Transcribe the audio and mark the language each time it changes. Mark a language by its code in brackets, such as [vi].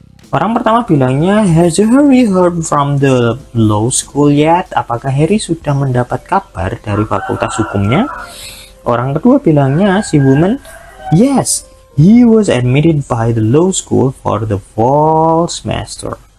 [id] Orang pertama bilangnya, [en] has Harry heard from the law school yet? [id] Apakah Harry sudah mendapat kabar dari fakultas hukumnya? Orang kedua bilangnya, [en] si woman, yes, he was admitted by the law school for the fall semester.